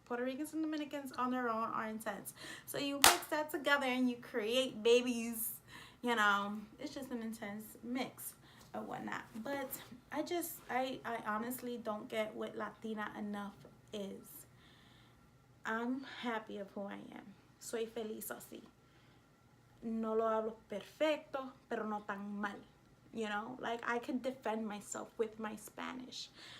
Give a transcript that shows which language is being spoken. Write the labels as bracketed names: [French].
[English] Puerto Ricans and Dominicans on their own are intense. So you mix that together and you create babies, you know. It's just an intense mix or whatnot. But I honestly don't get what Latina enough is. I'm happy of who I am. [Spanish] Soy feliz así. No lo hablo perfecto, pero no tan mal. [English] You know, like, I can defend myself with my Spanish.